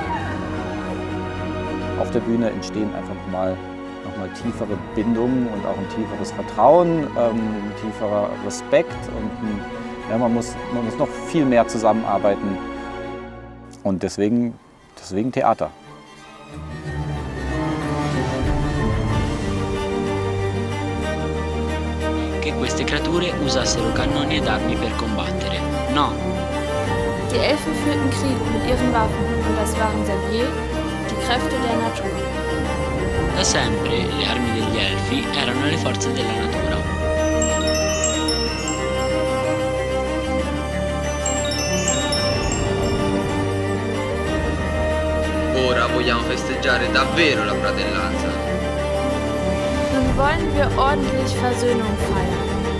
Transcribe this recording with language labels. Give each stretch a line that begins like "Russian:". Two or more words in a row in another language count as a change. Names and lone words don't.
German: Auf der Bühne entstehen einfach nochmal tiefere Bindungen und auch ein tieferes Vertrauen, ein tieferer Respekt und man muss noch viel mehr zusammenarbeiten. Und deswegen Deswegen Theater.
Italian: Che queste creature usassero cannoni ed armi per combattere. No,
German: Die Elfen führten Krieg mit ihren Waffen und das waren seit je die Kräfte der Natur.
Italian: da sempre le armi degli elfi erano le forze della natura. Ora vogliamo festeggiare davvero la fratellanza.
German: Nun wollen wir ordentlich Versöhnung feiern.